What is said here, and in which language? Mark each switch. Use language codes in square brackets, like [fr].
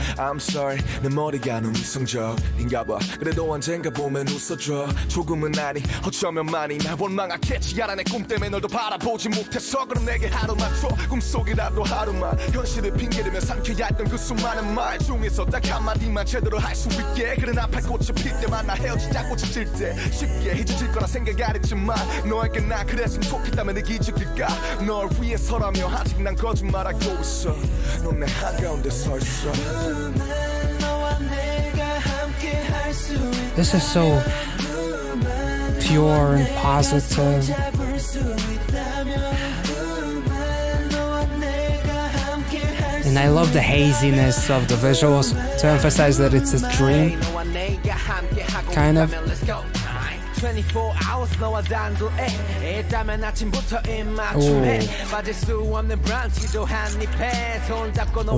[en] I'm sorry [ko] 내 머리가 너무 이성적인가 봐 그래도 언젠가 보면 웃어줘 조금은 아니 어쩌면 많이 날 원망하겠지 알아 내 꿈 때문에 널 더 바라보지 못해서 그럼 내게 하루만 줘 꿈속이라도 하루만 현실을 핑계대며 삼켜야 했던 그 수많은 말 중에서 딱 한마디만 제대로 할 수 있게 그래 나팔 꽃이 필 때만 나 헤어지자 꽃이 질 때 쉽게 잊어질 거라 생각 안 했지만 너에게 나 그랬으면 좋겠다면 내 기적일까 널 위해서라며 아직 난 거짓말하고 있어 넌 내 한가운데 서 있어 [en] This is so pure and positive. And I love the haziness of the visuals to emphasize that it's a dream. Kind of. [ko] 24 hours 너와 단둘에 있다면 아침부터 입맞춤해 빠질 수 없는 브런치도 한 입에 손잡고 너와